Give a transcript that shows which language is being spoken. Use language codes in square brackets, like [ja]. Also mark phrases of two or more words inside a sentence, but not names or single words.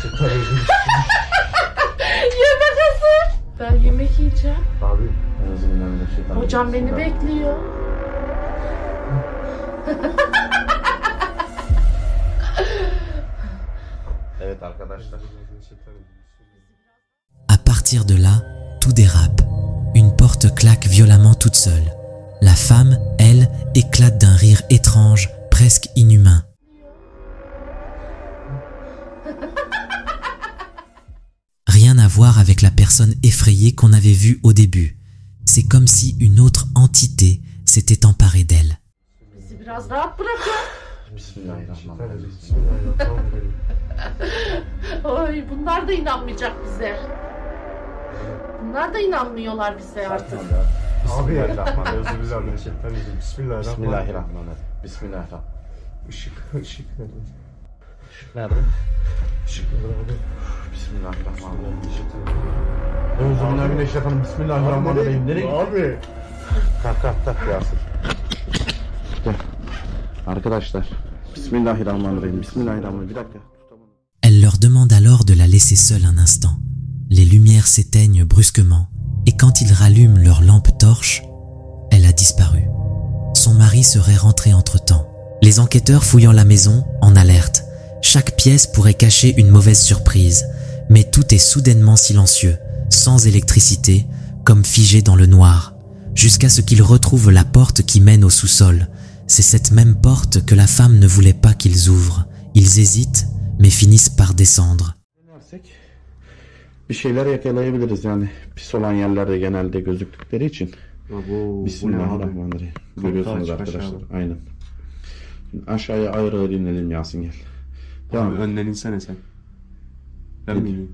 [tr] Yemek hazır. Ben yemek yiyeceğim. Abi. Hocam beni bekliyor. Evet arkadaşlar. [fr] À partir de là, tout dérape. Une porte claque violemment toute seule. La femme, elle, éclate d'un rire étrange, presque inhumain. Rien à voir avec la personne effrayée qu'on avait vue au début. C'est comme si une autre entité s'était emparée d'elle. [tr] Bizi biraz rahat bırakın. [ar] بسم الله الرحمن الرحيم. بسم الله الرحمن الرحيم. [tr] Oy, bunlar da inanmayacak bize. Bunlar da inanmıyorlar bize artık. Abi ya. [ar] بسم الله الرحمن الرحيم. [tr] Özür dilerim. [ar] بسم الله الرحمن الرحيم. بسم الله الرحمن الرحيم. بسم الله الرحمن الرحيم. [tr] Işık nerede? Nerede? Işık nerede abi? [ar] بسم الله الرحمن الرحيم. بسم الله الرحمن الرحيم. [tr] Nereye gitti? Abi. Tak Yasir. Gel. Arkadaşlar. [ar] بسم الله الرحمن الرحيم. بسم الله الرحمن الرحيم. [tr] Bir dakika. [fr] Elle leur demande alors de la laisser seule un instant. Les lumières s'éteignent brusquement et quand ils rallument leur lampe torche, elle a disparu. Son mari serait rentré entre-temps. Les enquêteurs fouillant la maison, en alerte. Chaque pièce pourrait cacher une mauvaise surprise, mais tout est soudainement silencieux, sans électricité, comme figé dans le noir, jusqu'à ce qu'ils retrouvent la porte qui mène au sous-sol. C'est cette même porte que la femme ne voulait pas qu'ils ouvrent. Ils hésitent, mais finissent par descendre. [tr] Bir şeyler yakalayabiliriz yani pis olan yerlerde genelde gözüktükleri için. [ar] بسم الله الرحمن الرحيم. [tr] Görüyorsunuz arkadaşlar. Aynen. Aşağıya ayrı ayrı inelim Yasin gel. Tamam. Önden insene sen. Ben mi ineyim?